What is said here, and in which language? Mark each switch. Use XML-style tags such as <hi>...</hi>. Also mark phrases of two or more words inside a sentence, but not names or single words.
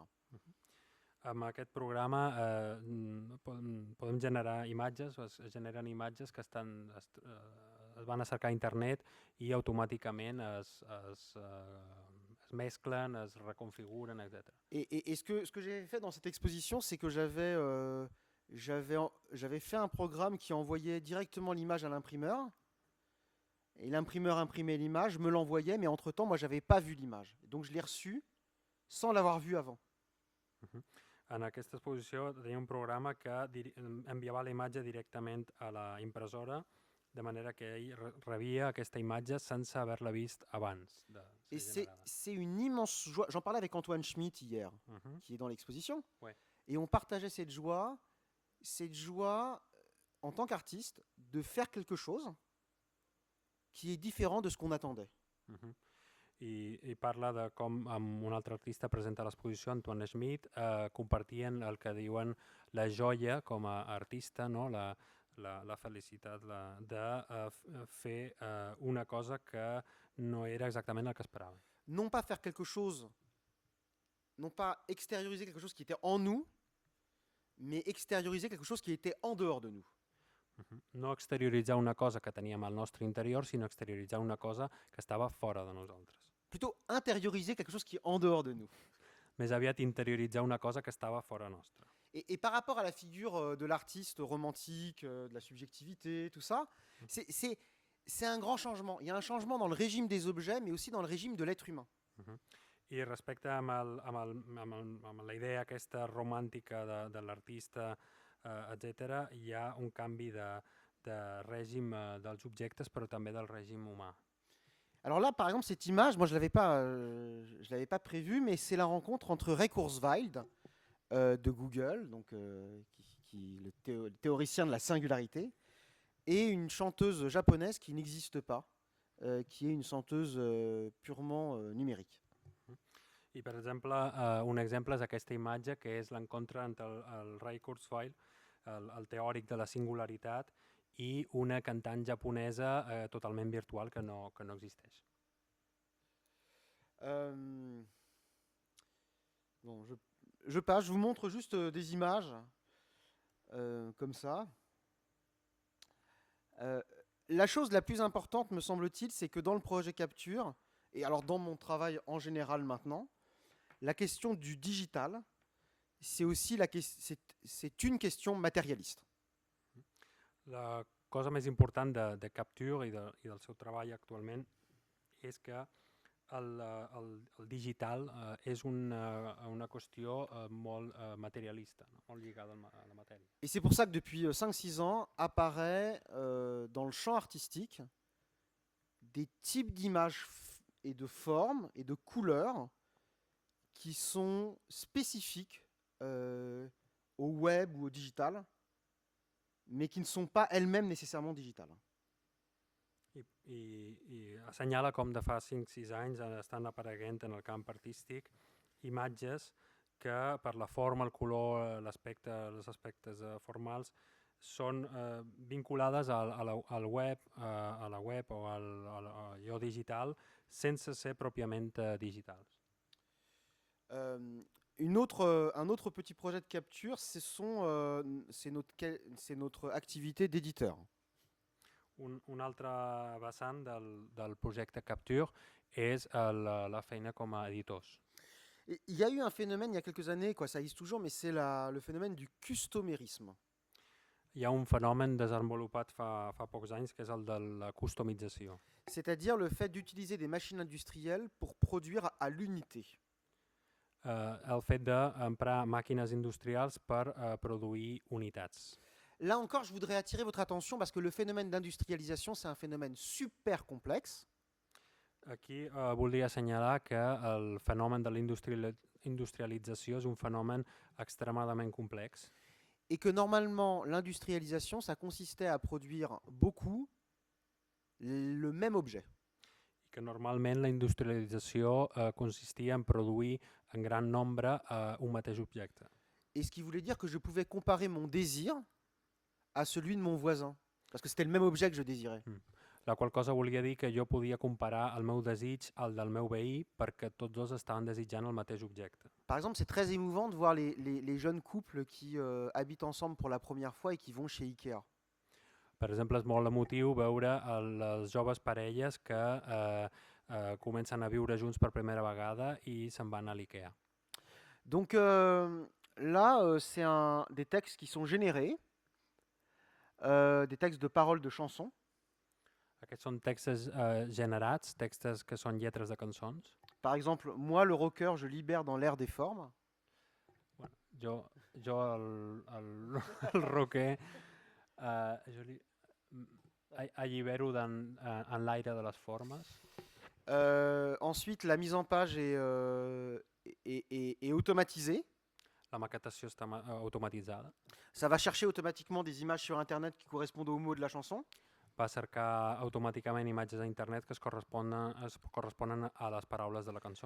<ca>Amb aquest programa podem generar imatges, es generen imatges que es van a cercar a internet i automàticament es mesclen, es reconfiguren, etc.</ca> <fr>Et ce que j'ai fait dans cette exposition, c'est que j'avais fait un programme qui envoyait directement l'image à l'imprimeur. Et l'imprimeur imprimait l'image, me l'envoyait, mais entre-temps, moi, je n'avais pas vu l'image. Donc, je l'ai reçue sans l'avoir vue avant.</fr> <ca>En aquesta exposició tenia un programa que enviava la imatge directament a la impressora, de manera que ell rebia aquesta imatge sense haver-la vist abans.</ca> <fr>Et c'est une immense joie. J'en parlais avec Antoine Schmitt hier, qui est dans l'exposition. Ouais. Et on partageait cette joie en tant qu'artiste, de faire quelque chose qui est différent de ce qu'on attendait.</fr> <ca>I parla de com amb un altre artista presenta l'exposició, Antoine Schmitt, compartien el que diuen la joia com a artista, no? la felicitat de fer una cosa que no era exactament el que esperaven.</ca> <fr>Non pas faire quelque chose, non pas extérioriser quelque chose qui était en nous, mais extérioriser quelque chose qui était en dehors de nous.</fr> <ca>No exterioritzar una cosa que teníem al nostre interior, sinó exterioritzar una cosa que estava fora de nosaltres.</ca> <fr>Plutôt intérioriser quelque chose qui est en dehors de nous.</fr> <ca>Més aviat interioritzar una cosa que estava fora nostra.</ca> <fr>Et par rapport à la figure de l'artiste romantique, de la subjectivité, tout ça, c'est un grand changement. Il y a un changement dans le régime des objets, mais aussi dans le régime de l'être humain.</fr> <ca>I respecte amb la idea aquesta romàntica de l'artista, etc., hi ha un canvi de règim dels objectes, però també del règim humà.</ca> <fr>Alors là, par exemple, cette image, moi je ne l'avais pas prévue, mais c'est la rencontre entre Ray Kurzweil de Google, donc, le théoricien de la singularité, et une chanteuse japonaise qui n'existe pas, qui est une chanteuse purement numérique.</fr> <ca>I, per exemple, un exemple és aquesta imatge, que és l'encontre entre el Ray Kurzweil, el teòric de la singularitat, i una cantant japonesa totalment virtual que no existeix.</ca> <fr>Bon, je passe, je vous montre juste des images comme ça. La chose la plus importante, me semble-t-il, c'est que dans le projet Capture, et alors dans mon travail en général maintenant, la question du digital, c'est aussi c'est une question matérialiste.</fr> <ca>La cosa més important de Capture i del seu treball actualment és que el digital és una qüestió molt materialista, no? Molt lligada a la matèria.</ca> <fr>Et c'est pour ça que depuis 5-6 ans apparaît dans le champ artistique des types d'images et de formes et de couleurs qui sont spécifiques au web ou au digital, mais qui ne sont pas elles-mêmes nécessairement digitales.</fr> <ca>I assenyala com de fa 5-6 anys estan apareguent en el camp artístic imatges que per la forma, el color, els aspectes formals són vinculades al web, a la web o allò digital sense ser pròpiament digitals.</ca> <fr>un autre petit projet de capture, c'est notre activité d'éditeur.</fr> <ca>Un altre vessant del projecte Capture és la feina com a editors.</ca> <fr>Et il y a eu un phénomène il y a quelques années, quoi, ça existe toujours, mais c'est le phénomène du customérisme.</fr> <ca>Hi ha un fenomen desenvolupat fa pocs anys que és el de la customització.</ca> <fr>C'est-à-dire le fait d'utiliser des machines industrielles pour produire à l'unité.</fr> <ca>El fet d'emprar màquines industrials per produir unitats.</ca> <fr>Là encore, je voudrais attirer votre attention parce que le phénomène d'industrialisation, c'est un phénomène super complexe.</fr> <ca>Aquí voldria assenyalar que el fenomen de la industrialització és un fenomen extremadament complex</ca> <fr>Et que normalement, l'industrialisation, ça consistait à produire beaucoup le même objet.</fr> <ca>i que normalment la industrialització consistia en produir en gran nombre un mateix objecte.</ca> <fr>Et ce qui voulait dire que je pouvais comparer mon désir à celui de mon voisin. Parce que c'était le même objet que je désirais.</fr> <ca>La qual cosa volia dir que jo podia comparar el meu desig al del meu veí perquè tots dos estaven desitjant el mateix objecte.</ca> <fr>Par exemple, c'est très émouvant de voir les jeunes couples qui habitent ensemble pour la première fois et qui vont chez Ikea.</fr> <ca>Per exemple, és molt emotiu veure les joves parelles que comencen a viure junts per primera vegada i se'n van a l'IKEA.</ca> <fr>Donc là, c'est des textes qui sont générés, des textes de paroles de chansons.</fr> <ca>Aquests són textos generats, textos que són lletres de cançons.</ca> <fr>Par exemple, moi, le rocker, je libère dans l'air des formes.</fr> <ca>Bueno, jo el rocker, allibero en l'aire de les formes.</ca> <fr>Ensuite, la mise en page est automatisée.</fr> <ca>La maquetació està automatitzada.</ca> <fr>Ça va chercher automatiquement des images sur Internet qui correspondent aux mots de la chanson.</fr> <ca>Va cercar automàticament imatges a internet que es corresponen a les paraules de la cançó.</ca>